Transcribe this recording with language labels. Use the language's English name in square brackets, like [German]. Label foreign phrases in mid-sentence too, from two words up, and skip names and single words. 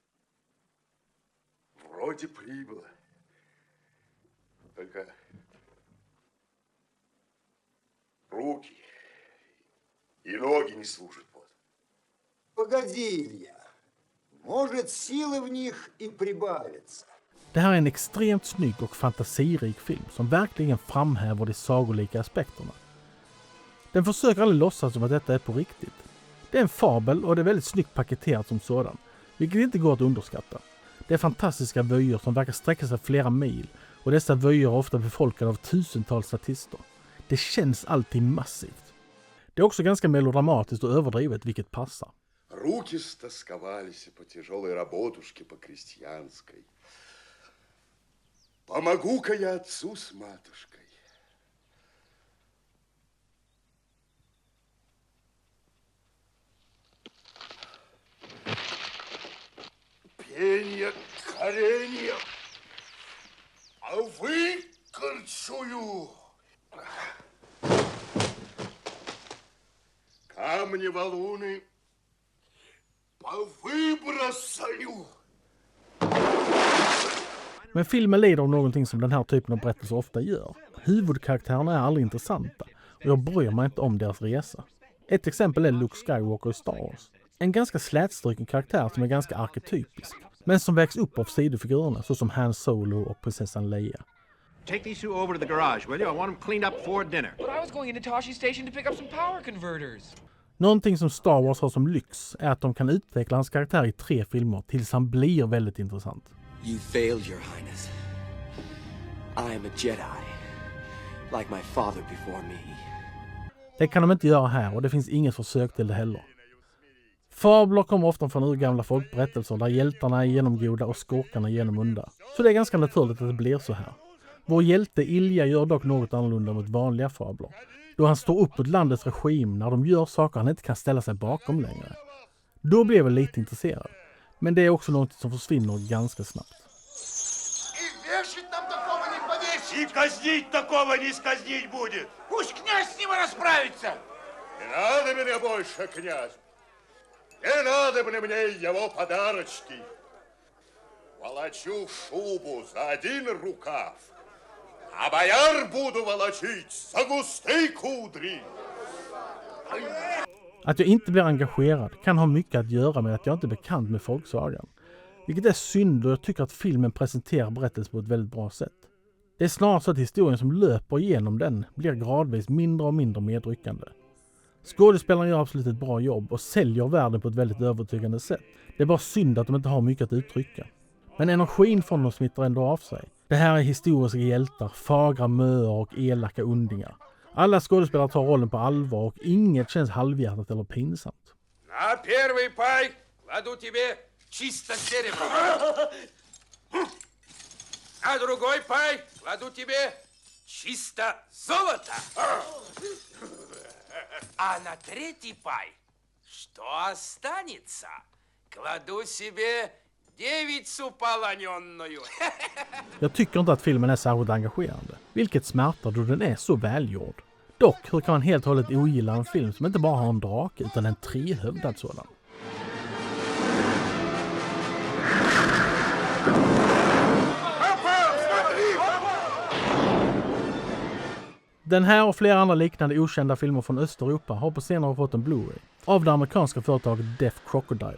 [Russian] Вроде прибыло. Только руки и ноги не служат. Вот. Погоди, Илья. Может, силы в них и прибавится. [Swedish] Det här är en extremt snygg och fantasirik film som verkligen framhäver de sagolika aspekterna. Den försöker aldrig låtsas som att detta är på riktigt. Det är en fabel och det är väldigt snyggt paketerat som sådan, vilket inte går att underskatta. Det är fantastiska vyer som verkar sträcka sig flera mil och dessa vyer är ofta befolkade av tusentals statister. Det känns alltid massivt. Det är också ganska melodramatiskt och överdrivet, vilket passar. [Russian] Руки стосковались по тяжелой работушке по-крестьянской. Помогу-ка я отцу с матушкой. Пенья, коренья, а выкорчую. Камни, валуны, повыбросаю. [Swedish] Men filmen lider av någonting som den här typen av berättelser ofta gör. Huvudkaraktärerna är aldrig intressanta och jag bryr mig inte om deras resa. Ett exempel är Luke Skywalker i Star Wars. En ganska slätstruken karaktär som är ganska arketypisk, men som väcks upp av sidofigurerna såsom Han Solo och prinsessan Leia. [English] Take these two over to the garage, will you? I want them cleaned up before dinner. But I was going into Toshi Station to pick up some power converters. [Swedish] Någonting som Star Wars har som lyx är att de kan utveckla hans karaktär i 3 filmer tills han blir väldigt intressant. [English] You failed, Your Highness. I am a Jedi, like my father before me. [Swedish] Det kan de inte göra här och det finns inget försök till det heller. Fabler kommer ofta från urgamla folkberättelser där hjältarna är genomgoda och skurkarna genomunda. Så det är ganska naturligt att det blir så här. Vår hjälte Ilja gör dock något annorlunda mot vanliga fabler, då han står upp mot landets regim när de gör saker han inte kan ställa sig bakom längre. Då blir jag väl lite intresserad, men det är också något som försvinner ganska snabbt. [Russian] И вешать нам такого не повесить! И казнить такого не сказнить будет. Пусть князь с ним расправится. Не надо мне больше, князь. Не надо мне его подарочки. Волочу шубу за один рукав, а бояр буду волочить за густые кудри. [Swedish] Att jag inte blir engagerad kan ha mycket att göra med att jag inte är bekant med folksagan. Vilket är synd, och jag tycker att filmen presenterar berättelsen på ett väldigt bra sätt. Det är snarare så att historien som löper igenom den blir gradvis mindre och mindre medryckande. Skådespelarna gör absolut ett bra jobb och säljer världen på ett väldigt övertygande sätt. Det är bara synd att de inte har mycket att uttrycka. Men energin från dem smittar ändå av sig. Det här är historiska hjältar, fagra möer och elaka undingar. Alla skådespelare tar rollen på allvar och inget känns halvhjärtat eller pinsamt. [Russian] На первый пай кладу тебе чисто серебро. На другой пай кладу тебе чисто золото. А на третий пай, что останется, кладу себе Девицу полоненную. [Swedish] Jag tycker inte att filmen är särskilt engagerande, vilket smärtar då den är så välgjord. Dock, hur kan man helt och hållet ogilla en film som inte bara har en drake utan en trehövdad sådan? Den här och flera andra liknande okända filmer från Östeuropa har på senare fått en Blu-ray av det amerikanska företaget Deaf Crocodile.